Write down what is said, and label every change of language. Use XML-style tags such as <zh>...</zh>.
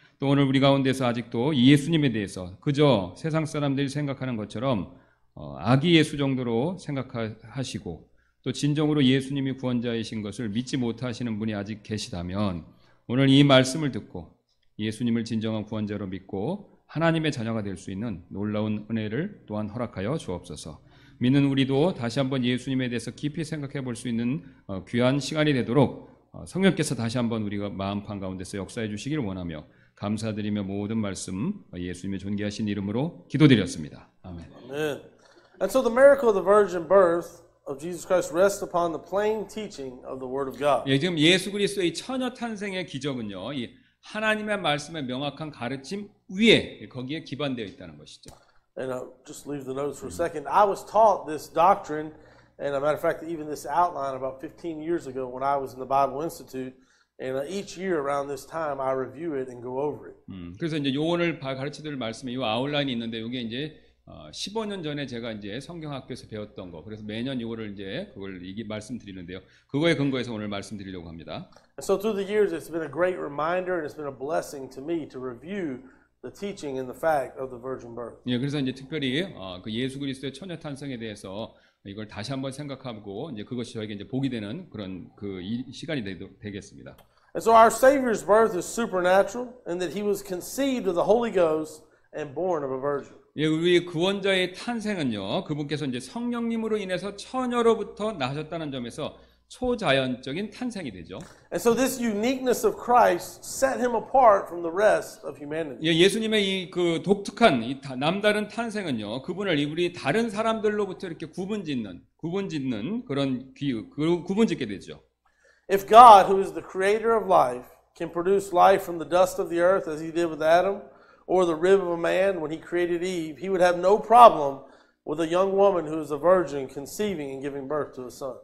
<ko>또 오늘 우리 가운데서 아직도 이 예수님에 대해서 그저 세상 사람들이 생각하는 것처럼 아기 예수 정도로 생각하시고 또 진정으로 예수님이 구원자이신 것을 믿지 못하시는 분이 아직 계시다면 오늘 이 말씀을 듣고 예수님을 진정한 구원자로 믿고 하나님의 자녀가 될 수 있는 놀라운 은혜를 또한 허락하여 주옵소서. 믿는 우리도 다시 한번 예수님에 대해서 깊이 생각해 볼 수 있는 귀한 시간이 되도록 성령께서 다시 한번 우리가 마음판 가운데서 역사해 주시기를 원하며 감사드리며 모든 말씀 예수님의 존귀하신 이름으로 기도드렸습니다. 아멘.</ko> <en>Amen. And so the miracle of the virgin birth of Jesus Christ rests upon the plain teaching of the Word of God.</en> <ko>예, 지금 예수 그리스도의 처녀 탄생의 기적은요, 이 하나님의 말씀의 명확한 가르침 위에 거기에 기반되어 있다는 것이죠.</ko> <en>And just leave the notes for a second. I was taught this doctrine, and a matter of fact, even this outline about 15 years ago when I was in the Bible Institute. And each year around this time, I review it and go over it.</en> <ko>그래서 이제 요 오늘 가르쳐드릴 말씀에 요 아웃라인이 있는데 이게 이제 15년 전에 제가 이제 성경학교에서 배웠던 거. 그래서 매년 이거를 이제 그걸 말씀드리는데요. 그거에 근거해서 오늘 말씀드리려고 합니다.</ko> <en>And so through the years, it's been a great reminder, and it's been a blessing to me to review the teaching and the fact of the virgin birth.</en> <ko>예, 그래서 이제 특별히 그 예수 그리스도의 처녀 탄생에 대해서 이걸 다시 한번 생각하고 이제 그것이 저에게 이제 복이 되는 그런 그 시간이 되겠습니다.</ko> <en>And so our Savior's birth is supernatural, and that He was conceived of the Holy Ghost and born of a virgin.</en> <ko>예, 우리 구원자의 탄생은요, 그분께서 이제 성령님으로 인해서 처녀로부터 나셨다는 점에서 초자연적인 탄생이 되죠.</ko> <en>And so this uniqueness of Christ set Him apart from the rest of humanity.</en> <ko>예, 예수님의 이 그 독특한 이 남다른 탄생은요, 그분을 우리 다른 사람들로부터 이렇게 구분짓는 그런 구분짓게 되죠.</ko> <en>If God, who is the creator of life, can produce life from the dust of the earth as He did with Adam, or the rib of a man when He created Eve, He would have no problem with a young woman who is a virgin conceiving and giving birth to a son.</en>